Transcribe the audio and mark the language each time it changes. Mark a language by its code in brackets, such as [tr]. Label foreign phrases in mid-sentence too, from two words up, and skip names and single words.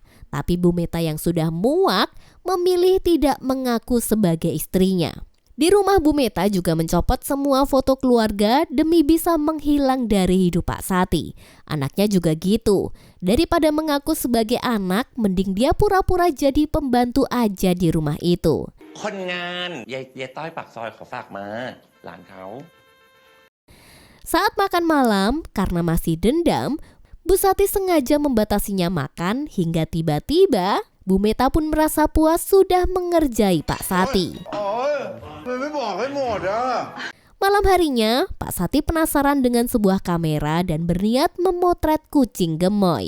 [id] Tapi Bu Meta yang sudah muak memilih tidak mengaku sebagai istrinya. Di rumah Bu Meta juga mencopot semua foto keluarga demi bisa menghilang dari hidup Pak Sati. Anaknya juga gitu. Daripada mengaku sebagai anak, mending dia pura-pura jadi pembantu aja di rumah itu. [th] คนงานยายต้อยปากซอยเขาฝากมาหลานเขา [id] Saat makan malam, karena masih dendam, Bu Sati sengaja membatasinya makan hingga tiba-tiba Bu Meta pun merasa puas sudah mengerjai Pak Sati. Malam harinya, Pak Sati penasaran dengan sebuah kamera dan berniat memotret kucing gemoy.